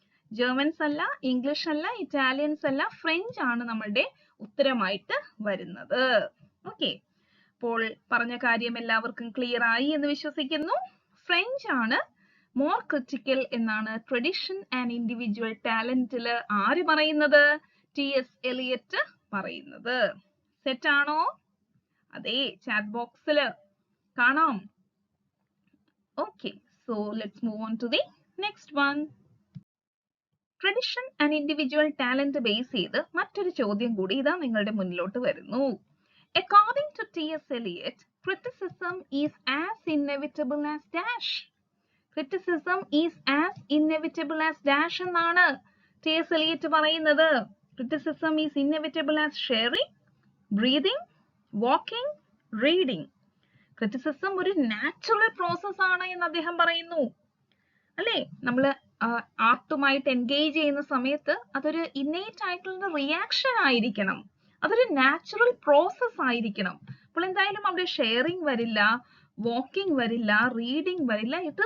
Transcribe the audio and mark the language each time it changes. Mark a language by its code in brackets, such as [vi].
[ml] Germans അല്ല, English അല്ല, Italians അല്ല, ഫ്രഞ്ച് ആണ് നമ്മളുടെ ഉത്തരമായിട്ട് വരുന്നത്. ഓക്കെ, അപ്പോൾ പറഞ്ഞ കാര്യം എല്ലാവർക്കും ക്ലിയർ ആയി എന്ന് വിശ്വസിക്കുന്നു. ഫ്രഞ്ച് ആണ് മോർ ക്രിറ്റിക്കൽ എന്നാണ് ട്രഡിഷൻ ആൻഡ് ഇൻഡിവിജ്വൽ ടാലന്റില് ആര് പറയുന്നത്? TS Eliot പറയുന്നത്. സെറ്റ് ആണോ? അതെ, ചാറ്റ് ബോക്സിൽ കാണാം. [en] Okay, so let's move on to the next one. [ml] Tradition and individual talent base ചെയ്ത് മറ്റൊരു ചോദ്യം കൂടി ഇതാ നിങ്ങളുടെ മുന്നിലോട്ട് വരുന്നു. [en] According to TS Eliot, criticism is as inevitable as dash. Criticism is as inevitable as dash [ml] എന്നാണ് TS Eliot പറയുന്നത്. [en] Criticism is inevitable as sharing, breathing, walking, reading. [ml] Criticism ഒരു നാച്ചുറൽ പ്രോസസ് ആണ് എന്ന് അദ്ദേഹം പറയുന്നു. അല്ലേ, നമ്മൾ ആർട്ടുമായിട്ട് എൻഗേജ് ചെയ്യുന്ന സമയത്ത് അതൊരു ഇന്നേറ്റ് ആയിട്ടുള്ള റിയാക്ഷൻ ആയിരിക്കണം, അതൊരു നാച്ചുറൽ പ്രോസസ് ആയിരിക്കണം. അപ്പോൾ എന്തായാലും അവിടെ ഷെയറിംഗ് വരില്ല, വാക്കിംഗ് വരില്ല, റീഡിംഗ് വരില്ല.